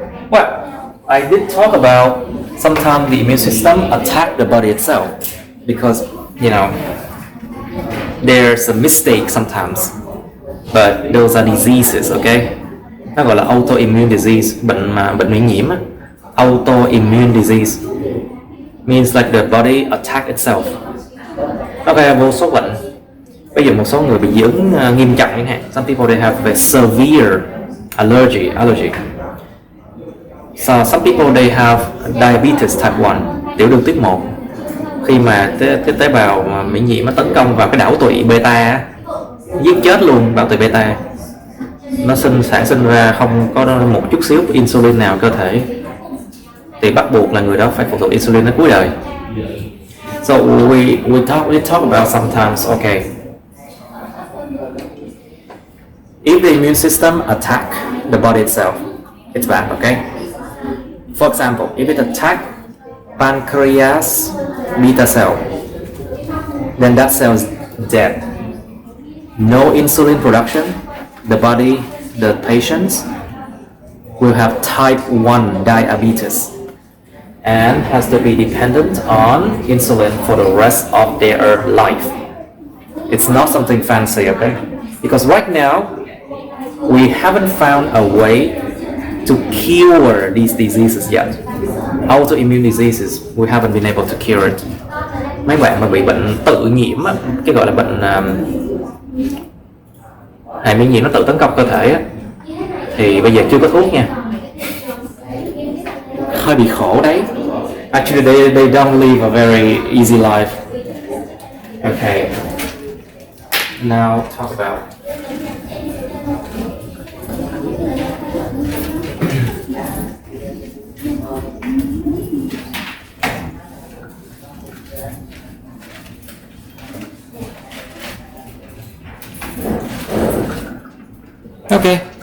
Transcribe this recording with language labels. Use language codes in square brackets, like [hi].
[en] Well, I did talk about sometimes the immune system attack the body itself because, you know, there's a mistake sometimes, but those are diseases, okay? [vi] Nó gọi là [en] autoimmune disease, [vi] bệnh miễn nhiễm. [en] Autoimmune disease means like the body attack itself. [vi] Ok, vô số bệnh. Ví dụ một số người bị dị ứng nghiêm trọng chẳng hạn. [en] Some people they have a severe allergy. So some people they have diabetes type 1, [vi] tiểu đường tuyết 1. Khi mà cái tế bào miễn nhiễm nó tấn công vào cái đảo tụy beta, giết chết luôn đảo tụy beta. Nó sản sinh ra không có một chút xíu insulin nào cơ thể, thì bắt buộc là người đó phải phụ thuộc insulin đến cuối đời. [en] So we talk about sometimes, okay, if the immune system attack the body itself, it's bad, okay? For example, if it attack pancreas beta cell, then that cell is dead. No insulin production. The body, the patients will have type 1 diabetes and has to be dependent on insulin for the rest of their life. It's not something fancy, okay? Because right now, we haven't found a way to cure these diseases yet. Autoimmune diseases, we haven't been able to cure it. [vi] Mấy bạn mà bị bệnh tự nhiễm, cái gọi là bệnh hệ miễn nhiễm nó tự tấn công cơ thể á, thì bây giờ chưa có thuốc nha. Hơi bị khổ đấy. [en] Actually they don't live a very easy life. Okay. Now talk about okay.